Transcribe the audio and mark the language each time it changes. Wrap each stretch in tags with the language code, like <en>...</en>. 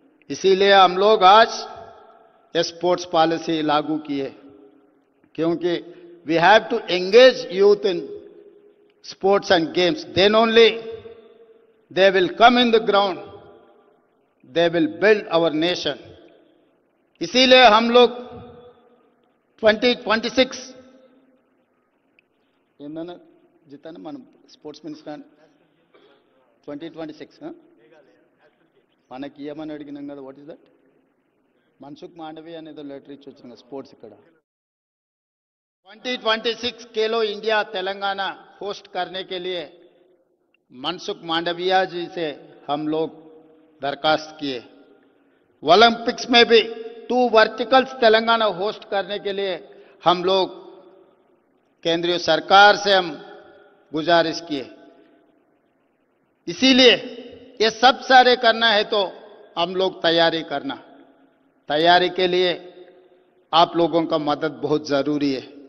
<hi>इसीलिए हम लोग आज ये स्पोर्ट्स पॉलिसी लागू किए, क्योंकि</hi> <en>We have to engage youth in sports and games, then only they will come in the ground, they will build our nation.</en> <hi>इसीलिए हम लोग 2026</hi> <te>ఏందన్నా జితానా మనం స్పోర్ట్స్ మినిస్టర్ 2026 మనకి ఏమని అడిగినాం కదా,</te> <en>what is that,</en> <te>Mansukh Mandovi అనేదో లెటర్ ఇచ్చి వచ్చిన స్పోర్ట్స్ ఇక్కడ</te> <hi>2026 खेलो इंडिया तेलंगाना होस्ट करने के लिए मनसुख मांडविया जी से हम लोग दरखास्त किए। ओलंपिक्स में भी 2 वर्टिकल्स तेलंगाना होस्ट करने के लिए हम लोग केंद्रीय सरकार से हम गुजारिश किए। इसीलिए ये सब सारे करना है तो हम लोग तैयारी करना, तैयारी के लिए आप लोगों का मदद बहुत जरूरी है।</hi>